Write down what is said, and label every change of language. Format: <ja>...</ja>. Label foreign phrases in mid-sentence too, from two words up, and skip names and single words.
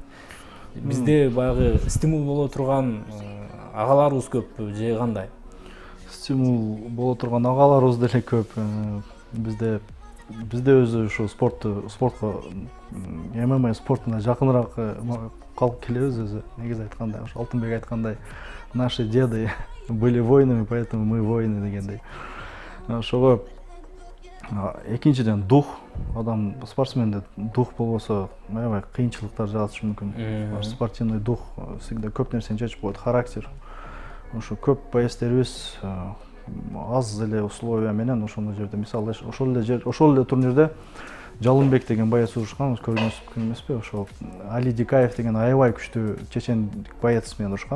<ky>Бизде баягы стимул боло турган агаларыбыз көппү же кандай? Стимул боло турган агаларыбыз деле көп. Бизде өзү ушу спортко ММА спортуна жакыныраак калып келебиз өзү. Негизи айтканда, ошо Алтынбек айткандай,</ky> <ru>наши деды были воинами, поэтому мы воины дегендей.</ru> <ky>Ошого экинчиден дух, адам спортсменде дух болбосо аябай кыйынчылыктар жаатышы мүмкүн.</ky> <ru>Спортивный дух всегда</ru> <ky>көп нерсени чечип коет, характер. Ошо көп боецтерибиз аз эле условия менен ошондой жерде, мисалы ошол эле турнирде Жалынбек деген боец урушкан, көргөнсүз эмеспи? Ошо Али Дикаев деген аябай күчтүү чечендик боец менен урушкан.</ky>